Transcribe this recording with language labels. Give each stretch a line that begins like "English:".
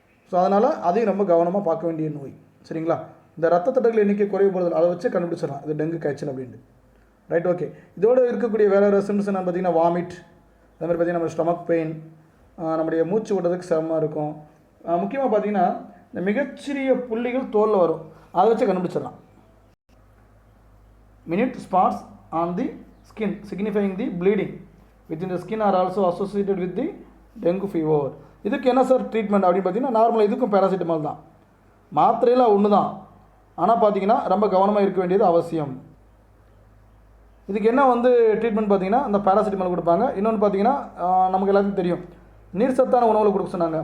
Tamil: So அதனால் அதையும் ரொம்ப கவனமாக பார்க்க வேண்டிய நோய். சரிங்களா? இந்த ரத்த தட்டுகள் எண்ணிக்கை குறைவுபடுதல், அதை வச்சு கண்டுபிடிச்சிடலாம் இது டெங்கு காய்ச்சல் அப்படின்ட்டு. Right, okay. இதோடு இருக்கக்கூடிய வேறு சிம்டம்ஸ் என்னன்னு பார்த்தீங்கன்னா வாமிட், அது மாதிரி பார்த்தீங்கன்னா நம்ம ஸ்டொமக் பெயின், நம்முடைய மூச்சு விடுறதுக்கு சிரமமாக இருக்கும். முக்கியமாக பார்த்தீங்கன்னா இந்த மிகச்சிறிய புள்ளிகள் தோலில் வரும், அதை வச்சு கண்டுபிடிச்சிடலாம்.
English: minute spots on the skin signifying the bleeding within the skin are also associated with the dengue fever.
Tamil: இதுக்கு என்ன சார் ட்ரீட்மெண்ட் அப்படின்னு பார்த்தீங்கன்னா நார்மலாக இதுக்கும் பேராசிட்டமால் தான், மாத்திரையில் ஒன்று தான். ஆனால் பார்த்தீங்கன்னா ரொம்ப கவனமாக இருக்க வேண்டியது அவசியம். இதுக்கு என்ன ட்ரீட்மெண்ட் பார்த்தீங்கன்னா அந்த பேராசிட்டமால் கொடுப்பாங்க. இன்னொன்று பார்த்தீங்கன்னா நமக்கு எல்லாத்துக்கும் தெரியும், நீர் சத்தான உணவுகளை கொடுக்க சொன்னாங்க.